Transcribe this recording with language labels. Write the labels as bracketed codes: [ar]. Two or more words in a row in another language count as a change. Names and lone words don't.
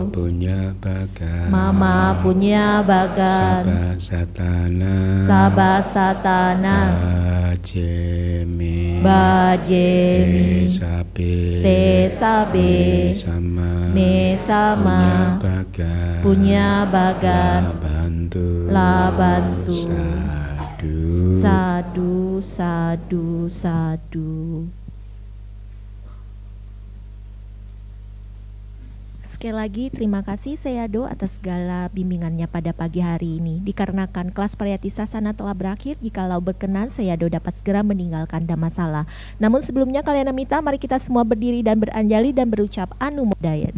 [pi] mama punya bagan sabasatana bajemi tesabe mesama punya bagan labantu sadu sadu sadu. [id] Sekali lagi terima kasih Seyado atas segala bimbingannya pada pagi hari ini. Dikarenakan kelas Pariyati Sasana telah berakhir, jikalau berkenan Seyado dapat segera meninggalkan Dhammasala. Namun sebelumnya Kalyanamita, mari kita semua berdiri dan beranjali dan berucap Anumodaya.